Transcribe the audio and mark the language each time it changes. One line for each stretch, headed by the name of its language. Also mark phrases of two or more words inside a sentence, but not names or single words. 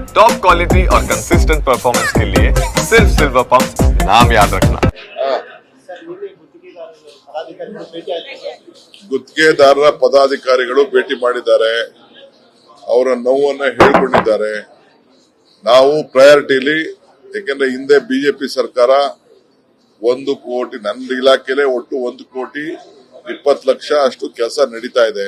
English: top quality
Hindi: और
English: consistent performance
Hindi: के लिए सिर्फ सिल्वर पंप नाम याद रखना।
Kannada: ಗುತ್ತಿಗೆದಾರರ ಪದಾಧಿಕಾರಿಗಳು ಭೇಟಿ ಮಾಡಿದ್ದಾರೆ, ಅವರ ನೋವನ್ನು ಹೇಳಿಕೊಂಡಿದ್ದಾರೆ. ನಾವು ಪ್ರಯಾರಿಟಿಲಿ, ಯಾಕೆಂದ್ರೆ ಹಿಂದೆ ಬಿಜೆಪಿ ಸರ್ಕಾರ 1 ಕೋಟಿ, ನನ್ನ ಇಲಾಖೆಲೆ ಒಟ್ಟು 1,20,00,000 ಅಷ್ಟು ಕೆಲಸ ನಡೀತಾ ಇದೆ.